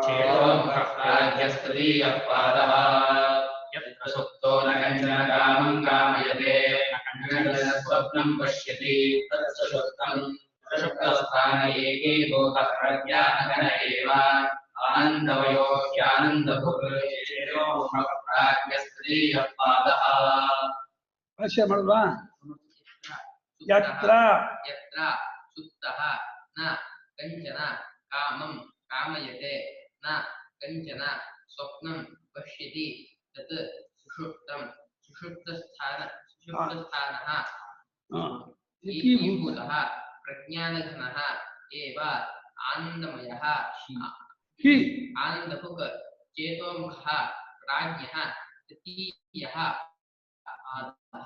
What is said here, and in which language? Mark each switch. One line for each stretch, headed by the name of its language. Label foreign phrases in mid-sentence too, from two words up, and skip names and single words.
Sanskrit: ಸುಪ್ತೋ ನ ಕಂಚನ ಕಾಮಂ ಕಾಮಯತೆ ಸ್ವಪ್ನಂ ಪಶ್ಯತಿ ತತ್ಸುಷುಪ್ತಂ ಸುಷುಪ್ತಸ್ಥಾನ ಏಕೀಭೂತಃ ಪ್ರಜ್ಞಾನಘನ ಏವ ಆನಂದಮಯೋ ಹ್ಯಾನಂದಭುಕ್ ಚೇತೋಮುಖ ಪ್ರಾಜ್ಞಸ್ತೀಯ ಪಾದಃ.
Kannada: ಭಾಷ್ಯ ಮಾಡುವ.
Sanskrit: ಯತ್ರ ಸುಪ್ತಃ ನ ಕಂಚನ ಕಾಮಂ ಕಾಮಯತೆ ನ ಕಂಚನ ಸ್ವಪ್ನಂ ಪಶ್ಯತಿ ತತ್ ಸುಷುಪ್ತಂ ಸುಷುಪ್ತಸ್ಥಾನಃ ಏಕೀಭೂತಃ ಪ್ರಜ್ಞಾನಘನಃ ಏವ ಆನಂದಮಯಃ ಆನಂದಭುಕ್ ಚೇತೋಮುಖಃ ಪ್ರಾಜ್ಞಃ ತೃತೀಯಃ ಪಾದಃ.